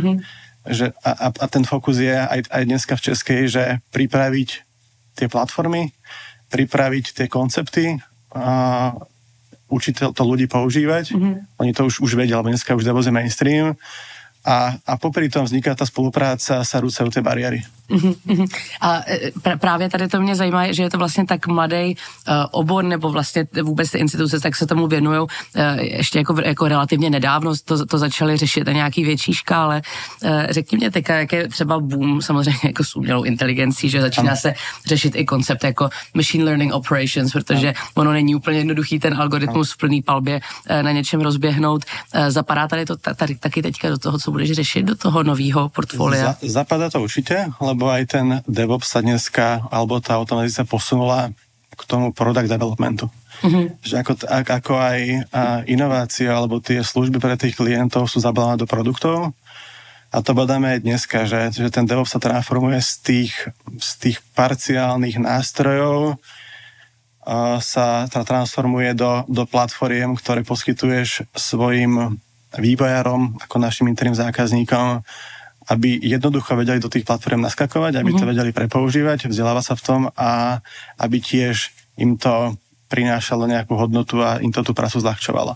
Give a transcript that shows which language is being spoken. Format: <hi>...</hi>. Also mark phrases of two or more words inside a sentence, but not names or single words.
<sk>Že a ten fokus je aj dneska v Českej, že pripraviť tie platformy, pripraviť tie koncepty, učiť to ľudí používať. Oni to už vedia, lebo dneska už DevOps je mainstream. A popri tom vzniká ta spolupráce a sa rúcajú tie bariéry.</sk> <cs>A právě tady to mě zajímá, že je to vlastně tak mladý obor, nebo vlastně vůbec ty instituce tak se tomu věnují ještě jako relativně nedávno, to začali řešit na nějaký větší škále. Řekni mě teďka, jak je třeba boom samozřejmě jako s umělou inteligencí, že začíná se řešit i koncept jako</cs> <en>machine learning operations,</en> <cs>protože ono není úplně jednoduchý ten algoritmus v plný palbě na něčem rozběhnout. Zapadá tady to taky teďka do toho, co budeš řešit, do toho nového portfolia?</cs> <sk>Zapadá to určite, lebo aj ten DevOps sa dneska, alebo tá automatizácia posunula k tomu</sk> <en>product developmentu.</en> <sk>Že ako aj inovácia, alebo tie služby pre tých klientov sú zabalené do produktov. A to badáme aj dneska, že ten DevOps sa transformuje z tých parciálnych nástrojov sa transformuje do platformiem, ktoré poskytuješ svojim vývojárom, ako našim interným zákazníkom, aby jednoducho vedeli do tých platform naskakovať, aby to vedeli prepoužívať, vzdelávať sa v tom a aby tiež im to prinášalo nejakú hodnotu a im to tú prácu zľahčovalo.</sk>